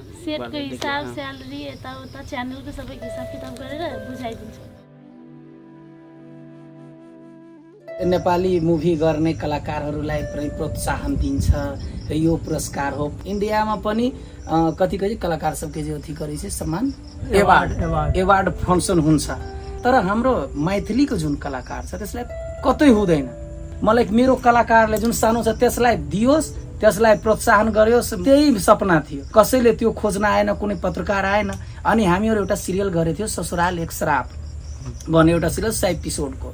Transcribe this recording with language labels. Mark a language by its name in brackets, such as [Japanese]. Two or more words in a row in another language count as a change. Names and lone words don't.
[Nepali] सेटको हिसाब, स्यालेरी, यताउता च्यानलको सबै हिसाब किताब गरेर बुझाइदिन्छु। नेपाली मुभी गर्ने कलाकारहरूलाई पनि प्रोत्साहन दिन्छ र यो पुरस्कार हो। इन्डियामा पनि कति कलाकार [Maithili] सबके जो अथी करे छे [Nepali] सम्मान [English] award function [Nepali] हुन्छ, तर हाम्रो मैथिलीको जुन कलाकार छ त्यसलाई कतै हुँदैन। मलाई मेरो कलाकारले जुन सानो छ त्यसलाई दियोस्, त्यसलाई प्रोत्साहन गरियोस्, त्यही सपना थियो। कसैले त्यो खोज्न आएन, कुनै पत्रकार आएन। अनि हामीहरू एउटा सिरियल गरेको थियो ससुराल एक श्राप भन्ने एउटा सिरियल 100 एपिसोडको।